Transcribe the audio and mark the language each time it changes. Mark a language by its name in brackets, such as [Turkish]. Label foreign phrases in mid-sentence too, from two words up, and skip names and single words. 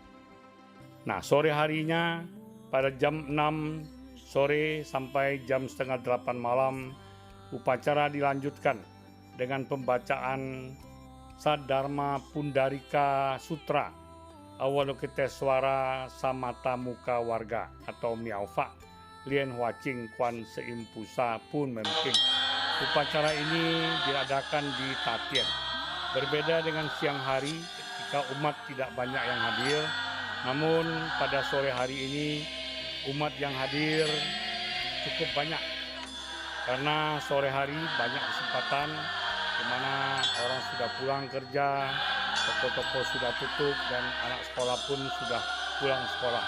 [Indonesian] Nah, sore harinya pada jam 6 sore sampai jam setengah 8 malam, upacara dilanjutkan dengan pembacaan Sadharma Pundarika Sutra Avalokiteswara Samata Muka Warga atau Miaofa Lien Huaching Kuan Seim Pusa Pun Memping. Upacara ini diadakan di Tatien. Berbeda dengan siang hari ketika umat tidak banyak yang hadir, namun pada sore hari ini umat yang hadir cukup banyak. Karena sore hari banyak kesempatan di mana orang sudah pulang kerja, toko-toko sudah tutup, dan anak sekolah pun sudah pulang sekolah.